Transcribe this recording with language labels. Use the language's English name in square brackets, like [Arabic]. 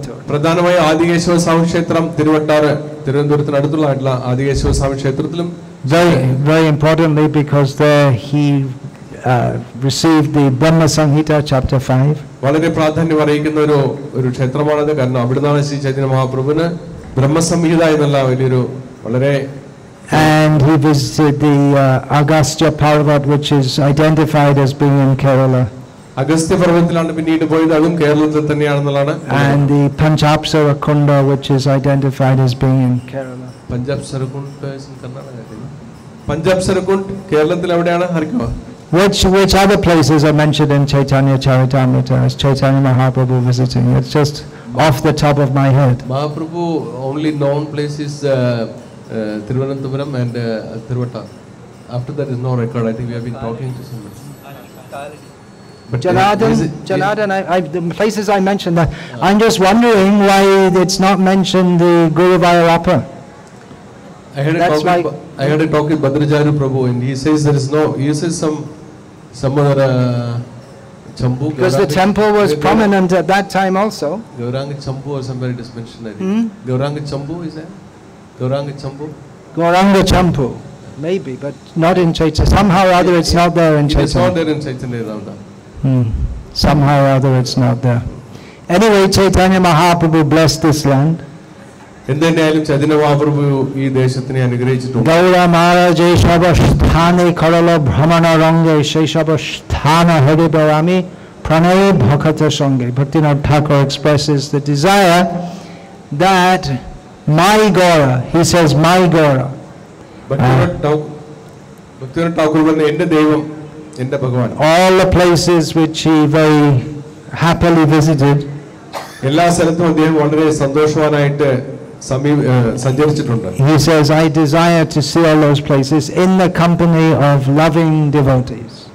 [Malayalam] പ്രധാനമായി ആദികേശവ സ്വാമി ക്ഷേത്രം തിരുവട്ടാറ് തിരുവനന്തപുരത്തിനടുത്തുള്ള ആദികേശവ സ്വാമി ക്ഷേത്രത്തിലും [English] very importantly because there he received the Brahma Samhita chapter 5. [Malayalam] വളരെ പ്രാധാന്യം അറിയിക്കുന്ന ഒരു ക്ഷേത്രമാണത്. കാരണം അവിടുന്നാണ് ശ്രീ ചൈതന്യ മഹാപ്രഭുവിന് ബ്രഹ്മസംഹിത എന്നുള്ള വലിയൊരു വളരെ. [English] And he visited the Agastya Parvat, which is identified as being in Kerala. [Malayalam] Agastya പർവ്വതത്തിലാണ് പിന്നീട് പോയത്, അതും കേരളത്തിൽ തന്നെയാണെന്നുള്ളതാണ്. [English] And the Panchapsara Kunda, which is identified as being in Kerala. [Malayalam] പഞ്ചാപ്സര കുണ്ട് കർണാടകത്തിൽ. പഞ്ചാപ്സര കുണ്ട് കേരളത്തിൽ എവിടെയാണ് അറിയുമോ? [English] Which other places are mentioned in Chaitanya Charitamrita as Chaitanya Mahaprabhu visiting? It's just off the top of my head. Mahaprabhu only known place is Thiruvananthapuram and Thiruvata. After that is no record. I think we have been talking to someone. Janardhan, the places I mentioned, I'm just wondering why it's not mentioned the Guru Vairapa. I had a talk with Bhadracharya Prabhu, and he says there is no. He says some other Chambu. Because the temple was prominent at that time also. Gauranga Chambu or somebody is mentioned. I think. Gauranga Chambu is there? Gauranga Chambu. Gauranga Chambu, maybe, but not in Chaitanya. Somehow or other, it's not there in Chaitanya. It's not there in Chaitanya Ramda. Somehow or other, it's not there. Anyway, Chaitanya Mahaprabhu blessed this land. [Malayalam] എന്തായാലും ചൈതന്യ മഹാപ്രഭു ഈ ദേശത്തിനെ അനുഗ്രഹിച്ചിട്ടുണ്ട്. Gaura Maharaja Shabasthane Karala Brahmana Range Sheshabasthana Haribarami Pranay Bhakata Sange. [English] Bhaktivinoda Thakur expresses the desire that my Gaura, he says my Gaura. [Malayalam] Bhaktivinoda Thakur പറഞ്ഞ എൻ്റെ ദൈവം എൻ്റെ ഭഗവാൻ. [English] All the places which he very happily visited. [Malayalam] എല്ലാ സ്ഥലത്തും അദ്ദേഹം വളരെ സന്തോഷവാനായിട്ട് സഞ്ചരിച്ചിട്ടുണ്ട്. [English] He says, I desire to see all those places in the company of loving devotees.